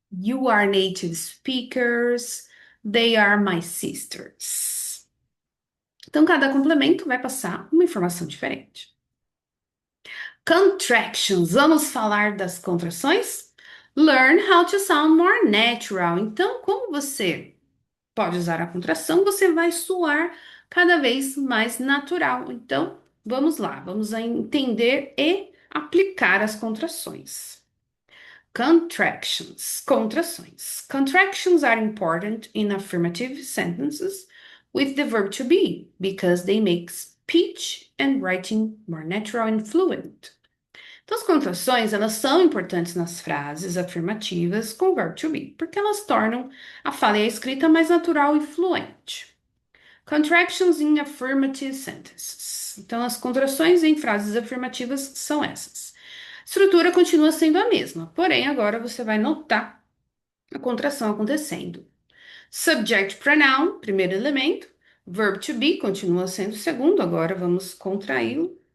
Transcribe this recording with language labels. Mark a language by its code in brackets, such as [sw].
[en] You are native speakers. They are my sisters. [pt] Então, cada complemento vai passar uma informação diferente. Contractions. Vamos falar das contrações? Learn how to sound more natural. Então, como você pode usar a contração, você vai soar cada vez mais natural. Então, vamos lá, vamos a entender e aplicar as contrações. Contractions, contrações. [en] Contractions are important in affirmative sentences with the verb to be because they make speech and writing more natural and fluent. [pt] Então, as contrações, elas são importantes nas frases afirmativas com o verbo to be, porque elas tornam a fala e a escrita mais natural e fluente. [en] Contractions in affirmative sentences. [pt] Então, as contrações em frases afirmativas são essas. A estrutura continua sendo a mesma, porém, agora você vai notar a contração acontecendo. Subject pronoun, primeiro elemento. Verb to be continua sendo o segundo, agora vamos contraí-lo.